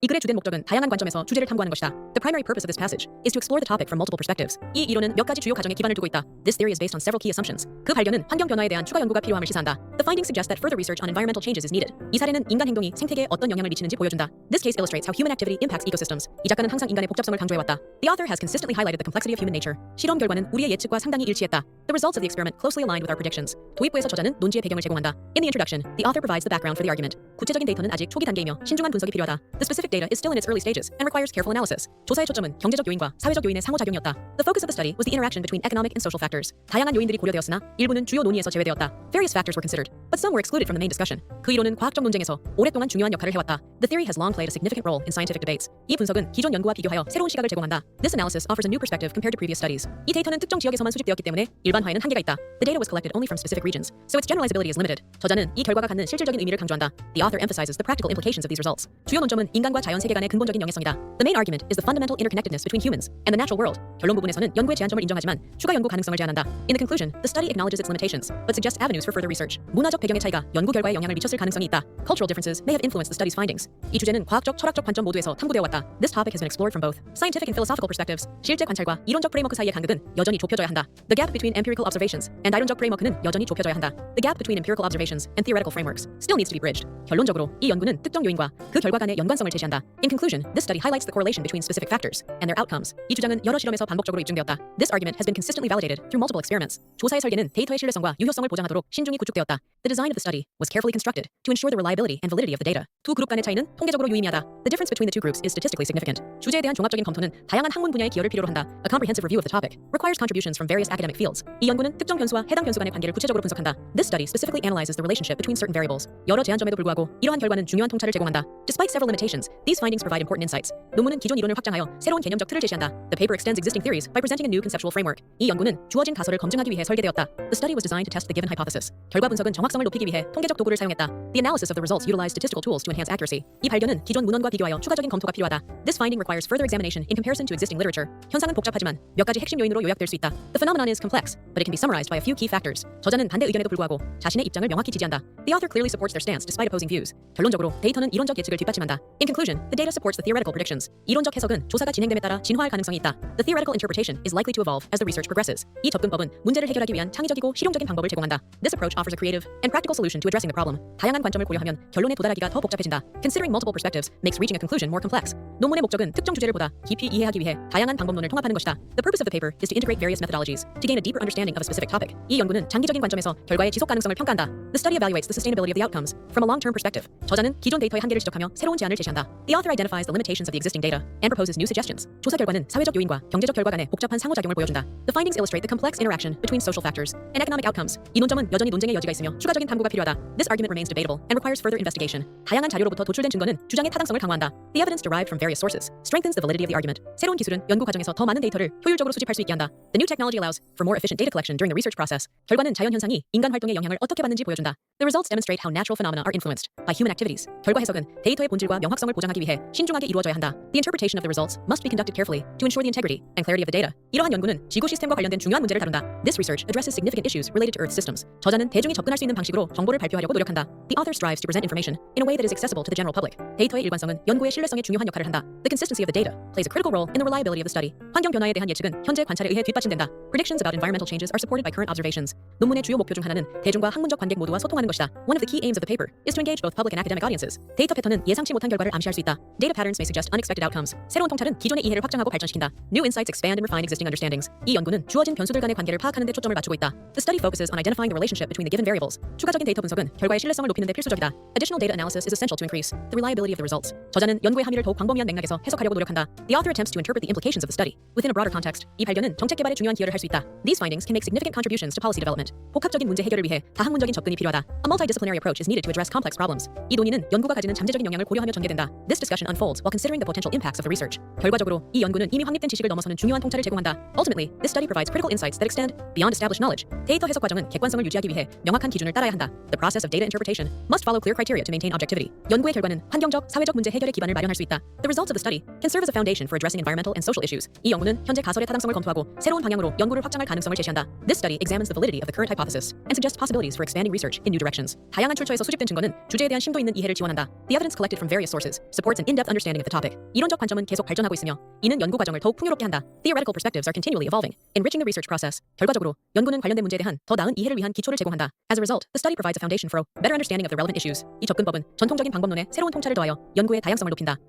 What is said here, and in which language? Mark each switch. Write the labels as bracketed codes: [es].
[ko] 이 글의 주된 목적은 다양한 관점에서 주제를 탐구하는 것이다. [en] The primary purpose of this passage is to explore the topic from multiple perspectives. [ko] 이 이론은 몇 가지 주요 가정에 기반을 두고 있다. [en] This theory is based on several key assumptions. [ko] 그 발견은 환경 변화에 대한 추가 연구가 필요함을 시사한다. [en] The findings suggest that further research on environmental changes is needed. [ko] 이 사례는 인간 행동이 생태계에 어떤 영향을 미치는지 보여준다. [en] This case illustrates how human activity impacts ecosystems. [ko] 이 작가는 항상 인간의 복잡성을 강조해왔다. [en] The author has consistently highlighted the complexity of human nature. [ko] 실험 결과는 우리의 예측과 상당히 일치했다. [en] The results of the experiment closely aligned with our predictions. [ko] 도입부에서 저자는 논지의 배경을 제공한다. [en] In the introduction, the author provides the background for the argument. [ko] 구체적인 데이터는 아직 초기 단계이며 신중한 분석이 필요하다. [en] The specific data is still in its early stages and requires careful analysis. [ko] 조사의 초점은 경제적 요인과 사회적 요인의 상호작용이었다. [en] The focus of the study was the interaction between economic and social factors. [ko] 다양한 요인들이 고려되었으나 일부는 주요 논의에서 제외되었다. [en] Various factors were considered, but some were excluded from the main discussion. [ko] 그 이론은 과학적 논쟁에서 오랫동안 중요한 역할을 해왔다. [en] The theory has long played a significant role in scientific debates. [ko] 이 분석은 기존 연구와 비교하여 새로운 시각을 제공한다. [en] This analysis offers a new perspective compared to previous studies. [ko] 이 데이터는 특정 지역에서만 수집되었기 때문에 일반화에는 한계가 있다. [en] The data was collected only from specific regions, so its generalizability is limited. [ko] 저자는 이 결과가 갖는 실질적인 의미를 강조한다. [en] The author emphasizes the practical implications of these results. [ko] 주요 논점은 인간과 자연 세계 간의 근본적인 연계성이다. [en] The main argument is the fundamental interconnectedness between humans and the natural world. [ko] 결론 부분에서는 연구의 제한점을 인정하지만 추가 연구 가능성을 제안한다. [en] In the conclusion, the study acknowledges its limitations, but suggests avenues for further research. [ko] 문화적 배경의 차이가 연구 결과에 영향을 미쳤을 가능성이 있다. [en] Cultural differences may have influenced the study's findings. [ko] 이 주제는 과학적, 철학적 관점 모두에서 탐구되어 왔다. [en] This topic has been explored from both scientific and philosophical perspectives. [ko] 실제 관찰과 이론적 프레임워크 사이의 간극은 여전히 좁혀져야 한다. [en] The gap between empirical observations and [ko] 이론적 프레임워크는 여전히 좁혀져야 한다. [en] The gap between empirical observations and theoretical frameworks still needs to be bridged. [ko] 결론적으로 이 연구는 특정 요인과 그 결과 간의 연관성을 제시한다. [en] In conclusion, this study highlights the correlation between specific factors and their outcomes. [ko] 이 주장은 여러 실험에서 반복적으로 입증되었다. [en] This argument has been consistently validated through multiple experiments. [ko] 조사의 설계는 데이터의 신뢰성과 유효성을 보장하도록 신중히 구축되었다. [en] The design of the study was carefully constructed to ensure the reliability and validity of the data. [ko] 두 그룹 간의 차이는 통계적으로 유의미하다. [en] The difference between the two groups is statistically significant. [ko] 주제에 대한 종합적인 검토는 다양한 학문 분야의 기여를 필요로 한다. [en] A comprehensive review of the topic requires contributions from various academic fields. [ko] 이 연구는 특정 변수와 해당 변수 간의 관계를 구체적으로 분석한다. [en] This study specifically analyzes the relationship between certain variables. [ko] 여러 제한점에도 불구하고 이러한 결과는 중요한 통찰을 제공한다. [en] Despite several limitations, these findings provide important insights. [ko] 논문은 기존 이론을 확장하여 새로운 개념적 틀을 제시한다. [en] The paper extends existing theories by presenting a new conceptual framework. [ko] 이 연구는 주어진 가설을 검증하기 위해 설계되었다. [en] The study was designed to test the given hypothesis. [ko] 결과 분석은 정확성을 높이기 위해 통계적 도구를 사용했다. [en] The analysis of the results utilized statistical tools to enhance accuracy. [ko] 이 발견은 기존 문헌과 비교하여 추가적인 검토가 필요하다. [en] This finding requires further examination in comparison to existing literature. [ko] 현상은 복잡하지만 몇 가지 핵심 요인으로 요약될 수 있다. [en] The phenomenon is complex, but it can be summarized by a few key factors. [ko] 저자는 반대 의견에도 불구하고 자신의 입장을 명확히 지지한다. [en] The author clearly supports their stance despite opposing views. [ko] 결론적으로 데이터는 이론적 예측을 뒷받침한다. [en] In conclusion, the data supports the theoretical predictions. [ko] 이론적 해석은 조사가 진행됨에 따라 진화할 가능성이 있다. [en] The theoretical interpretation is likely to evolve as the research progresses. [ko] 이 접근법은 문제를 해결하기 위한 창의적이고 실용적인 방법을 제공한다. [en] This approach offers a creative and practical solution to addressing the problem. [ko] 다양한 관점을 고려하면 결론에 도달하기가 더 복잡해진다. [en] Considering multiple perspectives makes reaching a conclusion more complex. [ko] 논문의 목적은 특정 주제를 보다 깊이 이해하기 위해 다양한 방법론을 통합하는 것이다. [en] The purpose of the paper is to integrate various methodologies to gain a deeper understanding of a specific topic. [ko] 이 연구는 장기적인 관점에서 결과의 지속 가능성을 평가한다. [en] The study evaluates the sustainability of the outcomes from a long-term perspective. [ko] 저자는 기존 데이터의 한계를 지적하며 새로운 제안을 제시한다. [en] The author identifies the limitations of the existing data and proposes new suggestions. [ko] 조사 결과는 사회적 요인과 경제적 결과 간의 복잡한 상호작용을 보여준다. [en] The findings illustrate the complex interaction between social factors and economic outcomes. [ko] 이 논점은 여전히 논쟁의 여지가 있으며 추가적인 탐구가 필요하다. [en] This argument remains debatable and requires further investigation. [ko] 다양한 자료로부터 도출된 증거는 주장의 타당성을 강화한다. [en] The evidence derived from various sources strengthens the validity of the argument. [ko] 새로운 기술은 연구 과정에서 더 많은 데이터를 효율적으로 수집할 수 있게 한다. [en] The new technology allows for more efficient data collection during the research process. [ko] 결과는 자연 현상이 인간 활동의 영향을 어떻게 받는지 보여준다. [en] The results demonstrate how natural phenomena are influenced by human activities. [ko] 결과 해석은 데이터의 본질과 명확성을 보장하기 위해 신중하게 이루어져야 한다. [en] The interpretation of the results must be conducted carefully to ensure the integrity and clarity of the data. [ko] 이러한 연구는 지구 시스템과 관련된 중요한 문제를 다룬다. [en] This research addresses significant issues related to Earth systems. [ko] 저자는 대중이 접근할 수 있는 방식으로 정보를 발표하려고 노력한다. [en] The author strives to present information in a way that is accessible to the general public. [ko] 데이터의 일관성은 연구의 신뢰성에 중요한 역할을 한다. [en] The consistency of the data plays a critical role in the reliability of the study. [ko] 환경 변화에 대한 예측은 현재 관찰에 의해 뒷받침된다. [en] Predictions about environmental changes are supported by current observations. [ko] 논문의 주요 목표 중 하나는 대중과 학문적 관객 모두와 소통하는 것이다. [en] One of the key aims of the paper is to engage both public and academic audiences. [ko] 데이터 패턴은 예상치 못한 결과를 암시할 수 있다. [en] Data patterns may suggest unexpected outcomes. [ko] 새로운 통찰은 기존의 이해를 확장하고 발전시킨다. [en] New insights expand and refine existing understandings. [ko] 이 연구는 주어진 변수들 간의 관계를 파악하는 데 초점을 맞추고 있다. [en] The study focuses on identifying the relationship between the given variables. [ko] 추가적인 데이터 분석은 결과의 신뢰성을 높이는 데 필수적이다. [en] Additional data analysis is essential to increase the reliability of the results. [ko] 저자는 연구의 함의를 더욱 광범위한 맥락에서 해석하려고 노력한다. [en] The author attempts to interpret the implications of the study within a broader context. [ko] 이 발견은 정책 개발에 중요한 기여를 할 수 있다. [en] These findings can make significant contributions to policy development. [ko] 복합적인 문제 해결을 위해 다학문적인 접근이 필요하다. [en] A multidisciplinary approach is needed to address complex problems. [ko] 이 논의는 연구가 가지는 잠재적인 영향을 고려하며 전개된다. [en] This discussion unfolds while considering the potential impacts of the research. [ko] 결과적으로 이 연구는 이미 확립된 지식을 넘어서는 중요한 통찰을 제공한다. [en] Ultimately, this study provides critical insights that extend beyond established knowledge. [ko] 데이터 해석 과정은 객관성을 유지하기 위해 명확한 기준을 따라야 한다. [en] The process of data interpretation must follow clear criteria to maintain objectivity. [ko] 연구의 결과는 환경적, 사회적 문제 해결의 기반을 마련할 수 있다. [en] The results of the study can serve as a foundation for addressing environmental and social issues. [ko] 이 연구는 현재 가설의 타당성을 검토하고 새로운 방향으로 연구를 확장할 가능성을 제시한다. [en] This study examines the validity of the current hypothesis and suggests possibilities for expanding research in new directions. directions. [ko] 다양한 출처에서 수집된 증거는 주제에 대한 심도 있는 이해를 지원한다. [en] The evidence collected from various sources supports an in-depth understanding of the topic. [ko] 이론적 관점은 계속 발전하고 있으며 이는 연구 과정을 더욱 풍요롭게 한다. [en] Theoretical perspectives are continually evolving, enriching the research process. [ko] 결과적으로 연구는 관련된 문제에 대한 더 나은 이해를 위한 기초를 제공한다. [en] As a result, the study provides a foundation for a better understanding of the relevant issues. [ko] 이 접근법은 전통적인 방법론에 새로운 통찰을 더하여 연구의 다양성을 높인다.